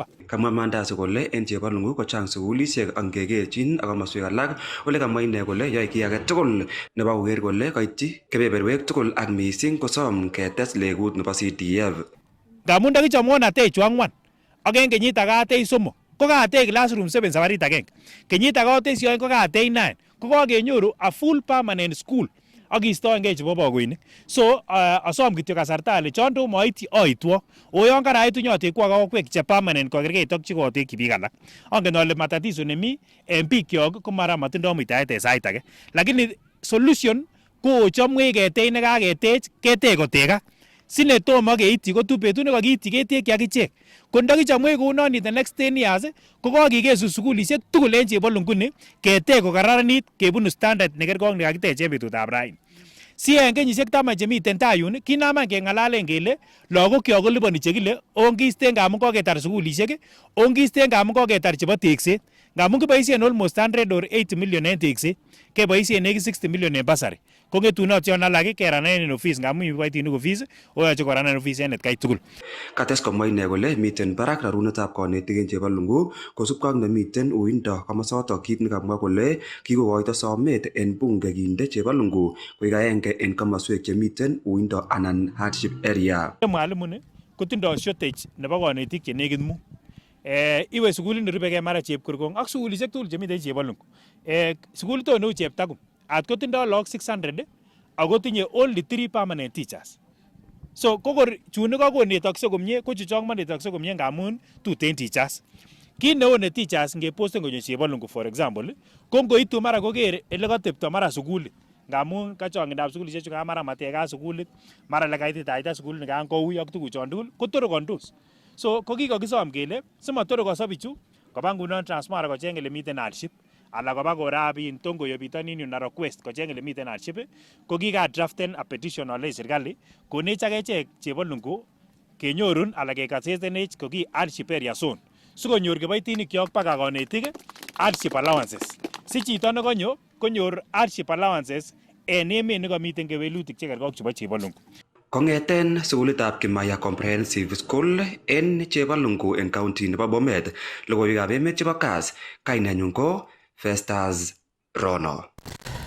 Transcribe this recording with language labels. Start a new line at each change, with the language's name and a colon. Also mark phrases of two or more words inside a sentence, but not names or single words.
Kalenjin: Kamwa Mandazi kole en Chepalungu ko chang sukulishek angekerchin ak komoswek alak ole kamwa ine kole yoe kiy age tugul nebo koker kole kaityi kebeberwek tugul ak missing kosom ketes legut nebo CDF. Ngamun ndakichomwon atech chu ang'wan ak en kenyit age atech somok ko kaatech classroom 7 sabarit agenge. Kenyit age atech 2 ko kaatech 9 ko kakenyoru
English: a full permanent school
Kalenjin: ak kistoengei chebo bagoinik. So asom kityo kasarta ale chon to moityi aitwo. O yon karaitu nyotekwo ak akwek che permanent kokerkeit ak chikotekyi biik alak. Angen ale matatizo nemi en bikyok ko mara matindoo muitaet en sait age. Lakini solution ko chomwech ketech nekaketech ketech kotekak. Sine tomo keityi ko tu betut nekakiityi ketekyi akichek. Ko ndakichomwech kounon
English: in the next 10 years
Kalenjin: ko kakikesu sukulishek tugul en Chepalungu ni ketech kokararanit kebunu standard nekergong nekakitech en betutab raini. Si en kenyisiek 10 chemiten tai yun kinaman keng'alalen kele lagokyok koliponi chekile ongisten ngamun koketar sukulishek ongisten ngamun koketar chebo tekset. Ngamun kiboisien
English: almost 100 or 80 million
Kalenjin: en tekset keboisien nekit
English: 60 million
Kalenjin: en basari. Ko ng'etunot yon alak keranen en office ngamun mi kiboitinik office oyoche koranen office en atkai tugul. Kates komwa ine kole miten barak rarunetab konetik en Chepalungu kosubkei ak nemiten uindo komosotok kit nekamwa kole kikokoito somet en bunge kinde Chepalungu koik aenge en komoswek chemiten uindo anan
English: hardship area.
Kalenjin: Mwalimu ni kotindoi shortage nebo konetik che nekit mut. Iwe sukulit nerubekee mara Chepkurkong ak sukulishek tugul chemiten Chepalungu. Sukulit neu Cheptakum at kotindoi logok 600 ako tinye
English: only 3 permanent teachers.
Kalenjin: So kokor chun kakonetakse komie ko chuchok manetakse komie ngamun tuten teachers. Kit neo ne teachers ngeposten konyo Chepalungu
English: for example
Kalenjin: ko ngoitu mara koker ele katepto mara sukulit ngamun kachongindab sukulishek chu mara mateka sukulit mara lekaititaita sukulit nikan koui ak tuguchon tugul kotorokondos. So ko kikokisom kele simatorokoso bichu koba ngunon Transmara kocheng ele miten hardship ala koba korabin Tongoyo bitonin Narok West kocheng ele miten hardship ko kikadraften
English: a petition
Kalenjin: ole serikali konech akechek Chepalungu kenyorun ala kekasesenech ko ki
English: hardship area zone
Kalenjin: sikonyor kiboitinik kyok baka konetik
English: hardship allowances.
Kalenjin: Si chito nekonyo konyor
English: hardship allowances
Kalenjin: en emet nekomiten kewelutik chekergong chebo Chepalungu. Kong'eten sukulitab Kimaya Comprehensive School en Chepalungu en county nebo Bomet, logoiwekab emet chebo Kass, kainenyun ko Festus Rono.